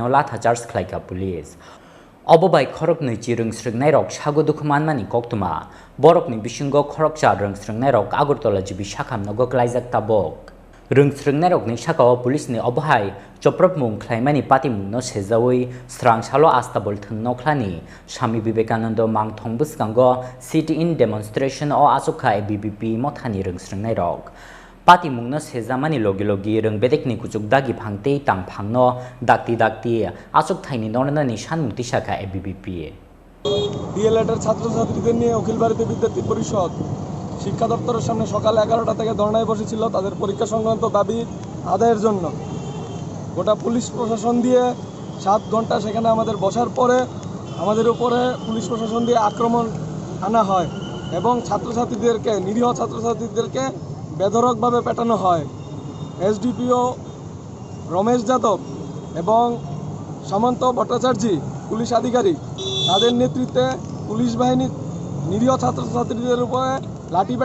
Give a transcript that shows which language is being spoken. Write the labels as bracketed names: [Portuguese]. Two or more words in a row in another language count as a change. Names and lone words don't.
[Kok Borok] latha charge khlaika police obobai khorokni chi rungsrungnai rok sago dukhmanmani koktuma borokni bisingo khorokcha rungsrungnai rok Agartala jibi sakhamno goklaijak tabok rungsrungnai rokni sakao police ni obohai choprop mung khlaimani pati mungno sejawoi srangsalo astabol thungno khlani Swami Vivekananda mangthong buskango [English] sit-in demonstration [Kok Borok] o asuka ABBP mothani rungsrungnai rok pati mungno sejamani logi logi rungbedekni kuchukdagi phangtei tangphangno dakti asuk thaini nornani shanmukti shaka ABBP [Bangla] DLH এর ছাত্রছাত্রীদের নিয়ে অখিল ভারতীয় বিদ্যার্থী পরিষদ শিক্ষা দপ্তরের সামনে সকাল 11টা থেকে ধর্নায় বসেছিল তাদের পরীক্ষা সংক্রান্ত দাবি আদায়ের জন্য গোটা পুলিশ প্রশাসন দিয়ে 7 ঘন্টা সেখানে আমাদের বসার পরে আমাদের উপরে পুলিশ প্রশাসন দিয়ে আক্রমণ আনা হয় এবং ছাত্রছাত্রীদেরকে নিরীহ ছাত্রছাত্রীদেরকে বেধড়কভাবে পেটানো হয় এসডিপিও রমেশ যাদব এবং সামন্ত ভট্টাচার্য পুলিশ আধিকারিক তাদের নেতৃত্বে পুলিশ বাহিনী নিরীহ ছাত্রছাত্রীদের উপরে লাঠিপেটা